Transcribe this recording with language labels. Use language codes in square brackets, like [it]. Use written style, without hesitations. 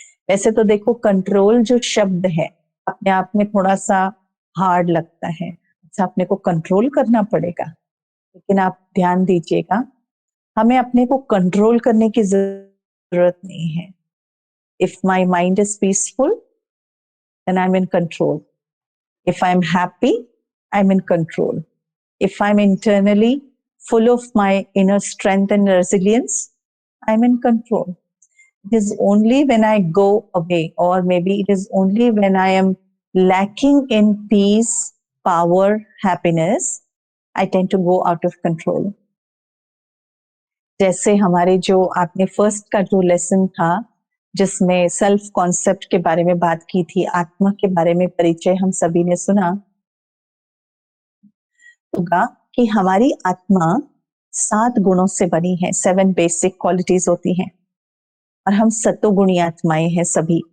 [hi] वैसे तो देखो कंट्रोल जो शब्द है अपने आप में थोड़ा सा हार्ड लगता है, अच्छा अपने को कंट्रोल करना पड़ेगा, लेकिन आप ध्यान दीजिएगा हमें अपने को कंट्रोल करने की जरूरत नहीं है। [en] If my mind is peaceful then I'm in control. If I'm happy, I'm in control. If I'm internally full of my inner strength and resilience, I'm in control. It is only when I go away, or maybe it is only when I am lacking in peace, power, happiness, I tend to go out of control. [hi] जैसे हमारे जो आपने first का जो lesson था जिसमें self concept के बारे में बात की थी, आत्मा के बारे में परिचय हम सभी ने सुना होगा कि हमारी आत्मा 7 गुणों से बनी है, 7 बेसिक क्वालिटीज होती हैं और हम सतोगुणी आत्माएं हैं सभी।